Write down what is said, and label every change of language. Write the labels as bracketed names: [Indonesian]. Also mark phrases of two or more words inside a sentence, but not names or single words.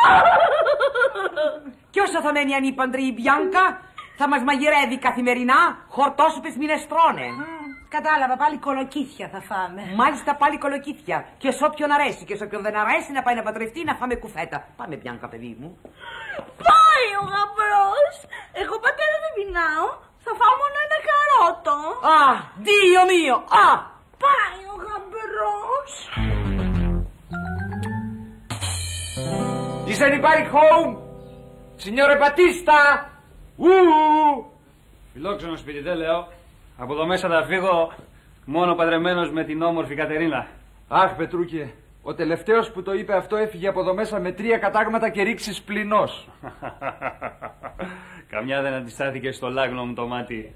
[Greek] Και όσο θα μένει ανήπαντρη η Μπιάνκα θα μας μαγειρεύει καθημερινά χορτόσουπες μινεστρώνε. Κατάλαβα, πάλι κολοκύθια θα φάμε. Μάλιστα πάλι κολοκύθια. Και σε όποιον αρέσει και σε όποιον δεν αρέσει να πάει να παντρευτεί να φάμε κουφέτα. Πάμε Μπιάνκα, παιδί μου. Πάει ο γαμπρός. Εγώ πατέρα δεν πεινάω. Θα φάω μόνο ένα καρότο. [Italian] Dio mio, [Greek] Πάει ο γαμπρός. [English] Is anybody home? [Italian] Signore Battista! [Greek] Φιλόξενο σπίτι, δεν λέω. Από εδώ μέσα θα φύγω μόνο παντρεμένος με την όμορφη Κατερίνα. Αχ, Πετρούκε, ο τελευταίος που το είπε αυτό έφυγε από εδώ μέσα με 3 κατάγματα και ρήξεις πληνός. Καμιά δεν αντιστάθηκε στο λάγνο μου το μάτι.